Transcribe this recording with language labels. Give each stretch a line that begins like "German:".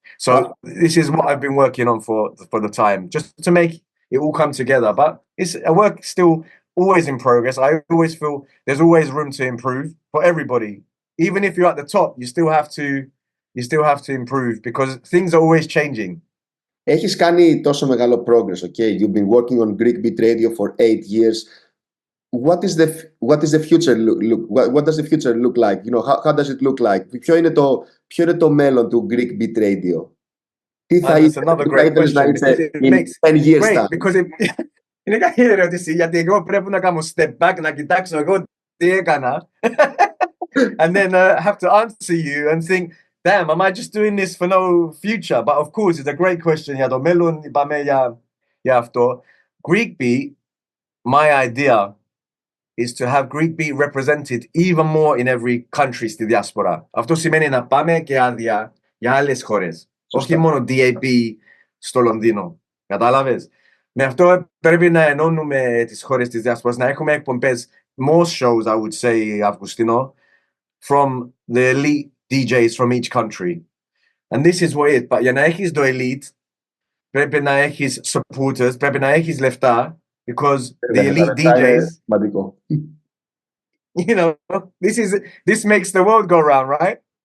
English: So this is what I've been working on for the time, just to make it all come together. But it's a work still always in progress. I always feel there's always room to improve for everybody. Even if you're at the top, you still have to improve, because things are always changing.
Greek: Έχεις κάνει τόσο μεγάλο
English: progress, okay? You've been working on GreekBeat Radio for 8 years. What is the future look? What does the future look like? You know, how does it look like?
Greek: Ποιο είναι το μέλλον του GreekBeat Radio? Τι θα ήθελες να είσαι
English: in 10 years time? Because
Greek: είναι καλή ερώτηση, γιατί εγώ πρέπει να κάνω
English: step back,
Greek: να κοιτάξω εγώ τι έκανα
English: and then have to answer you and think, damn, am I just doing this for no future? But of course, it's a great question.
Greek: Για το μέλλον, είπαμε για αυτό.
English: GreekBeat, my idea is to have GreekBeat represented even more in every country
Greek: στη διάσπορα. Αυτό σημαίνει να πάμε και άδεια για άλλες χώρες. Όχι μόνο DAB στο Λονδίνο. Κατάλαβες? Με αυτό πρέπει να ενώνουμε τις χώρες της διάσπορας, να έχουμε εκπομπές,
English: more shows, I would say, Augustino, from the elite DJs from each country. And this is what it is. But
Greek: για να έχεις το
English: elite,
Greek: πρέπει να έχεις
English: supporters,
Greek: πρέπει να έχεις λεφτά,
English: because the elite DJs, you know, this makes the world go round, right?